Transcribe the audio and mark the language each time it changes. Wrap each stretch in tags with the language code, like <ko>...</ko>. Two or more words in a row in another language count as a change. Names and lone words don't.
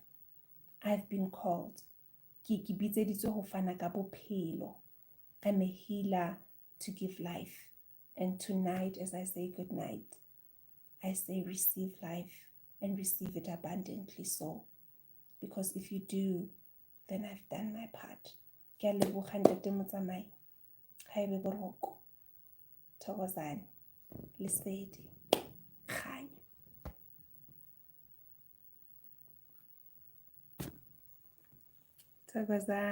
<en>I've been called. I'm a healer to give life. And tonight, as I say good night, I say receive life and receive it abundantly so. Because if you do, then I've done my part.</en> <st>Ke a leboga ntate motsamai. Ha ebe boroko. Thokozane. Lesedi. Kganya. Thokozane.</st>